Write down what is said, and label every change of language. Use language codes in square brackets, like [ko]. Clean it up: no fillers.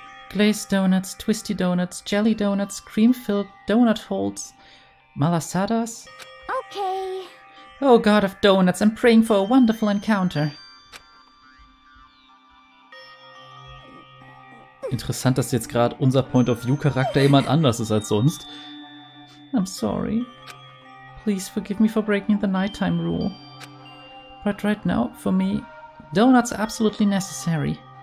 [en] Glazed donuts, twisty donuts, jelly donuts, cream-filled donut holes, malasadas. Okay. Oh god of donuts, I'm praying for a wonderful encounter. [de] Interessant, dass jetzt gerade unser Point-of-View-Charakter jemand anders ist als sonst. [en] I'm sorry. Please forgive me for breaking the nighttime rule. But right now, for me, donuts are absolutely necessary.